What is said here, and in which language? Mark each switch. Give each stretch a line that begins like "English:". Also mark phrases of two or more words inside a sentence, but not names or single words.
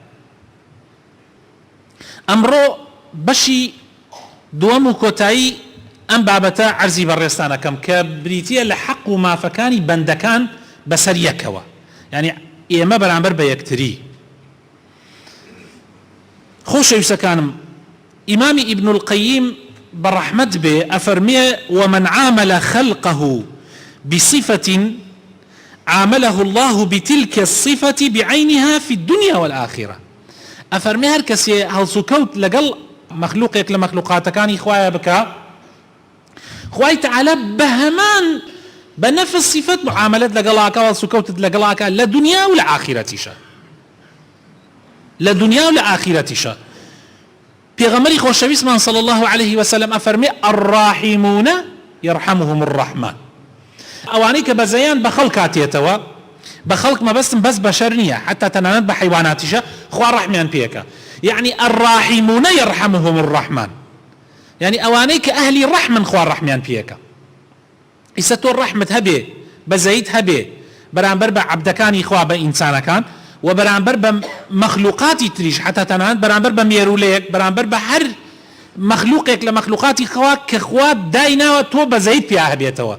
Central Kurdish: ئەمڕۆ بەشی دووەم و کۆتایی ئەم بابەتە عەرزی بەڕێستانەکەم کە بریتیە لە حەق و مافەکانی بەندەکان بەسەر یەکەوە، یعنی ئێمە بەرامبەر بە یەکتری. خۆشەویستەکانم، ئیمامی ئیبن القەییم بەڕەحمەت بێ ئەفەرمێ:
Arabic: ومن عامل خلقه بصفة عامله الله بتلك الصفة بعينها في الدنيا والآخرة.
Central Kurdish: ئەفەرمێ هەر کەسێ هەڵسوکەوت لەگەڵ مەخلوقێک لە مەخلوقاتەکانی خوایە بکە، خوای تەعالا بە هەمان بە نەفس صفەت معاملەت لەگەڵاکە، هەڵسوکەوتت لەگەڵاکە لە دنیا و لە ئاخیرەتیشە، لە دنیا و لە ئاخیرەتیشە. پێغەمبەری خۆشەویستمان
Arabic: صلی الله عليه وسلم
Central Kurdish: ئەفەرمێ:
Arabic: الراحمون يرحمهم الرحمن.
Central Kurdish: ئەوانەی کە بەزەیان بە خەڵک هاتێتەوە، بە خەڵک مەبەستم بەس بەشەر نییە، حتا تەنانەت بە حیواناتیشە خوا ڕەحمیان پێکە. يعني
Arabic: الراحمون يرحمهم الرحمن،
Central Kurdish: يعني ئەوانەی کە ئەهلی ڕەحمن خوا ڕەحمیان پێکە. ئیسە تۆ ڕەحمت هەبێ، بەزەیت هەبێ بەرامبەر بە عەبدەکانی خوا، بە ئینسانەکان، و بەرامبەر بە مەخلوقاتی تریش، حتا تەنانەت بەرامبەر بە مێرولەیەک، بەرامبەر بە هەر مەخلوقێک لە مەخلوقاتی خوا کە خوا دایناوە تۆ بەزەیت پێ هەبێتەوە.